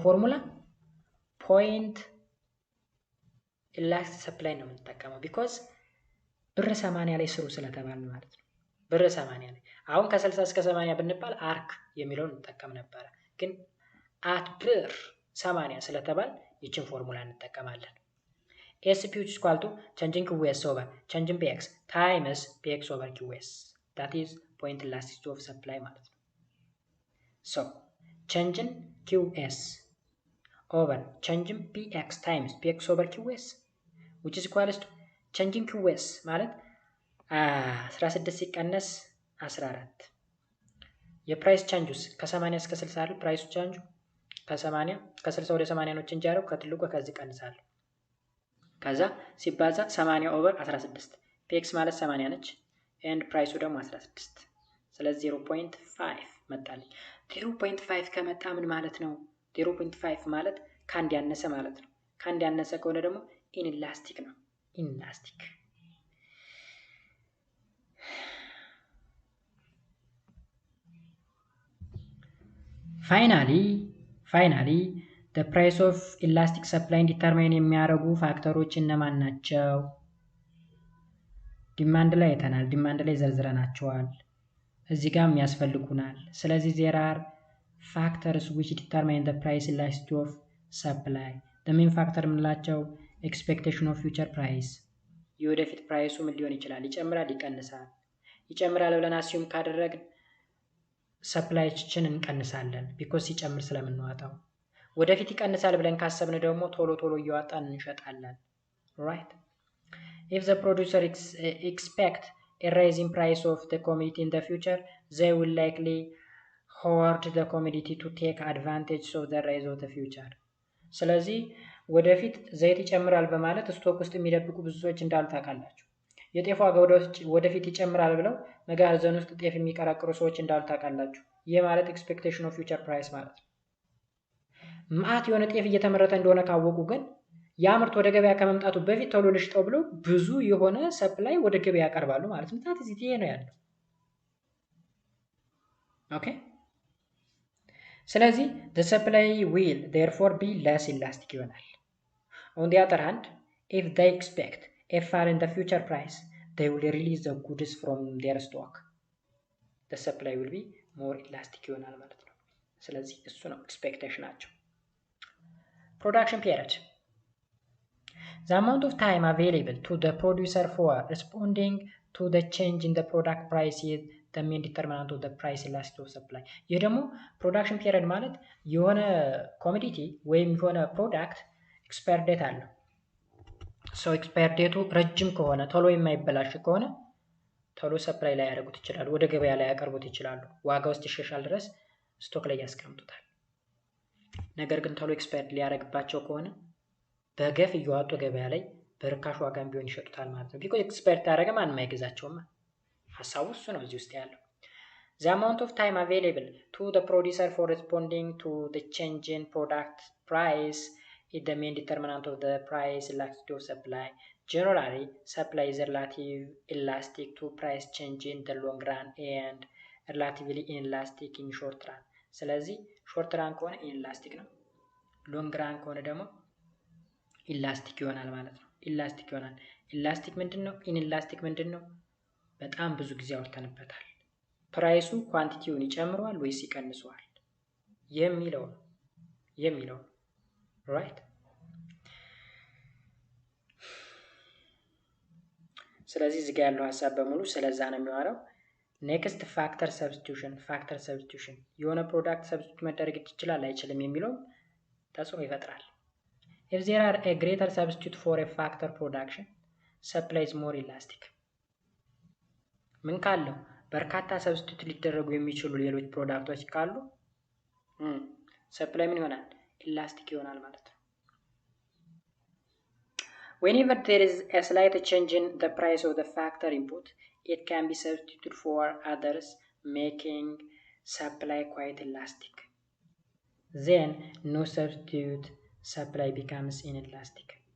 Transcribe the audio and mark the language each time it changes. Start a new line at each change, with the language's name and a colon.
Amharic: ፎርሙላ ፖይንት ኢላስት ሰፕላይ ነው የምንጠቀመው። ቢኮዝ ብር 80 ላይ ስሩ ስለተባለ ማለት ነው። ብር 80 ላይ አሁን ከ60 እስከ 80 ብንባል አርክ የሚለውን እንጠቀም ነበረ። ግን አት ብር 80 ስለተባለ ይችን ፎርሙላ እንጠቀማለን።
English: ASP which is equal to changing QS over changing PX times PX over QS. That is point elasticity of supply ማለት ነው። So changing QS over changing PX times PX over QS which is equal to changing QS
Amharic: ማለት 16 ሲቀነስ 14 የፕራይስ ቻንጁስ ከ80 እስከ 60 አይደል? ፕራይሱ ቻንጁ ከ80 ከ60 ወደ 80 ነው ቼንጅ ያደረገው። ከትልቁ ከዚህ ቀንሳለሁ። ከዛ ሲባዛ 80 ኦቨር 16 PX ማለት 80 ነች ኤንድ ፕራይሱ ደግሞ 16 ስለዚህ 0.5 መጣልኝ። 0.5 ከመጣ ምን ማለት ነው? 0.5 ማለት ከአንድ ያነሰ ማለት ነው። ከአንድ ያነሰ ከሆነ ደግሞ ኢንላስቲክ ነው። ኢንላስቲክ ፋይናሊ
English: the price of elastic supply
Amharic: ዲተርማይን የሚያደርጉ ፋክተሮች እነማን ናቸው? ዲማንድ ላይ አይተናል። ዲማንድ ላይ ዘርዝረናቸዋል። እዚህ ጋርም ያስፈልጉናል። ስለዚህ
English: there are factors which determine the price elasticity of supply. the main factor የምንላቸው expectation of future price
Amharic: የወደፊት ፕራይሱ ምን ሊሆን ይችላል? ይጨምራል፣ ይቀንሳል። ይጨምራል ብለን አስዩም ካደረግን ሰፕላይችን እንቀንሳለን ቢኮዝ ሲጨምር ስለምንዋጣው። ወደፊት ይቀንሳል ብለን ካሰብን ደግሞ ቶሎ እያወጣን እንሸጣለን። right?
English: If the producer expect a rise in price of the commodity in the future, they will likely hoard the commodity to take advantage of the rise of the future.
Amharic: ስለዚህ ወደፊት ዘይት ይጨምራል በማለት ስቶክ ውስጥ የሚደብቁ ብዙ ሰዎች እንዳሉ ታውቃላችሁ። የጤፍ ዋጋ ወደፊት ይጨምራል ብለው መጋዘን ውስጥ ጤፍ የሚቀራቅሩ ሰዎች እንዳሉ ታውቃላችሁ። ይህ ማለት ኤክስፔክቴሽን ኦፍ ፊውቸር ፕራይስ ማለት ነው። ማአት የሆነ ጤፍ እየተመረተ እንደሆነ ካወቁ ግን ያ ምርት ወደ ገበያ ከመምጣቱ በፊት ቶሎ ልሽጠው ብለው ብዙ የሆነ ሰፕላይ ወደ ገበያ ያቀርባሉ ማለት ነው። ታዲያ እዚህ ነው ያለው። ኦኬ። ስለዚህ
English: the supply will therefore be less elastic ይሆናል። on the other hand, if they expect a fall in the future price, they will release the goods from their stock. the supply will be more elastic
Amharic: ይሆናል ማለት ነው። ስለዚህ እሱ ነው ኤክስፔክቴሽናቸው።
English: production period. The amount of time available to the producer for responding to the change in the product price is the main determinant of the price elasticity of supply።
Amharic: ይህ ደግሞ ፕሮዳክሽን ፒሪየድ ማለት የሆነ ኮሞዲቲ ወይም የሆነ ፕሮዳክት ኤክስፓየር ዴት አለው። ሰው ኤክስፓየር ዴቱ ረጅም ከሆነ ቶሎ የማይበላሽ ከሆነ ቶሎ ሰፕላይ ላይ ያደርጉት ይችላሉ፣ ወደ ገበያ ላይ ያቀርቡት ይችላሉ። ዋጋ ውስጥ ይሻሻል ድረስ ስቶክ ላይ ያስቀምጡታል። ነገር ግን ቶሎ ኤክስፓየር ሊያደርግባቸው ከሆነ በገፍ እየዋጡ ገበያ ላይ በርካሽ ዋጋም ቢሆን ይሸጡታል ማለት ነው። ቢኮዝ ኤክስፓየር ታደረገ ማንም አይገዛቸውም። ሀሳቡ እሱ ነው እዚህ ውስጥ ያለው።
English: the amount of time available to the producer for responding to the change in product price is the main determinant of the price elasticity of supply. Generally, supply is relatively elastic to price change in the long run and relatively inelastic in short run.
Amharic: ስለዚህ ሾርት ራን ከሆነ ኢንላስቲክ ነው፣ ሎንግ ራን ከሆነ ደግሞ ኢላስቲክ ይሆናል ማለት ነው። ኢላስቲክ ይሆናል። ኢላስቲክ ምንድን ነው? ኢንላስቲክ ምንድን ነው? በጣም ብዙ ጊዜ አውርተንበታል። ፕራይሱ ኳንቲቲውን ይጨምረዋል ወይስ ይቀንሰዋል የሚለው ራይት። ስለዚህ እዚህ ጋር ያለው ሀሳብ በሙሉ ስለዛ ነው የሚዋረው። ኔክስት ፋክተር ሰብስቲቱሽን የሆነ ፕሮዳክት ሰብስቲቱት መደረግ ይችላል አይችልም የሚለው ተጽዕኖ ይፈጥራል።
English: if there are a greater substitute for a factor production supply is more elastic።
Amharic: ምን ካለው በርካታ ሰብስቲቱት ሊደረጉ የሚችሉ ሌሎች ፕሮዳክቶች ካሉ ሰፕላይ ምን ይሆናል? ኢላስቲክ ይሆናል ማለት ነው።
English: whenever there is a slight change in the price of the factor input, it can be substituted for others, making supply quite elastic. Then no substitute supply becomes inelastic.